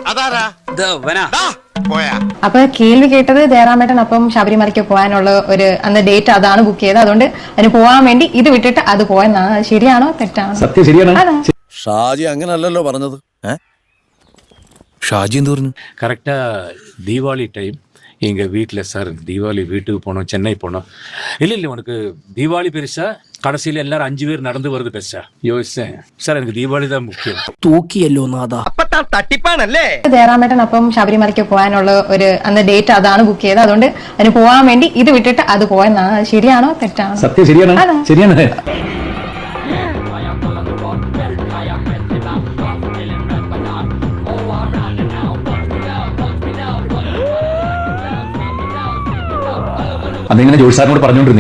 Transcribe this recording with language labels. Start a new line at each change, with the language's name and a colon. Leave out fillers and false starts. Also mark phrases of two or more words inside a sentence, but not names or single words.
Malayalam: അപ്പൊ കേൾവി കേട്ടത് ജയറാമേട്ടൻ അപ്പം ശബരിമലയ്ക്ക് പോകാനുള്ള ഒരു അന്ന് ഡേറ്റ് അതാണ് ബുക്ക് ചെയ്തത്. അതുകൊണ്ട് അതിന് പോകാൻ വേണ്ടി ഇത് വിട്ടിട്ട് അത് പോയെന്നാണ്. ശരിയാണോ തെറ്റാണോ? സത്യം ശരിയാണ്. ഷാജി അങ്ങനല്ലല്ലോ പറഞ്ഞത്. ഷാജി എന്ത് പറഞ്ഞു?
Tamil: கரெக்டா தீபாவளி டைம் எங்க வீட்டுல சார் தீபாவளி வீட்டுக்கு போனோம், சென்னை போனோம். இல்ல உனக்கு தீபாவளி பெருசா கடைசியில எல்லாரும் 5 பேர் நடந்து வருது பெருசா? யோசிச்சேன் சார், எனக்கு தீபாவளി தான் முக்கியம்.
Malayalam: தூக்கியല്ലോ നാദാ. അപ്പൊ തട്ടിപ്പാണല്ലേ? ജയറാമേട്ടൻ അപ്പം ശബരിമലയ്ക്ക് പോകാനുള്ള ഒരു അന്ന് ഡേറ്റ് അതാണ് ബുക്ക് ചെയ്തത്. അതുകൊണ്ട് അതിന് പോകാൻ വേണ്ടി ഇത് വിട്ടിട്ട് അത് പോയെന്നാണ്. ശരിയാണോ തെറ്റാണോ? സത്യം ശരിയാണ്. അന്നിങ്ങനെ ജോഷി സാറിനോട് പറഞ്ഞുകൊണ്ടിരുന്നു ഞാൻ.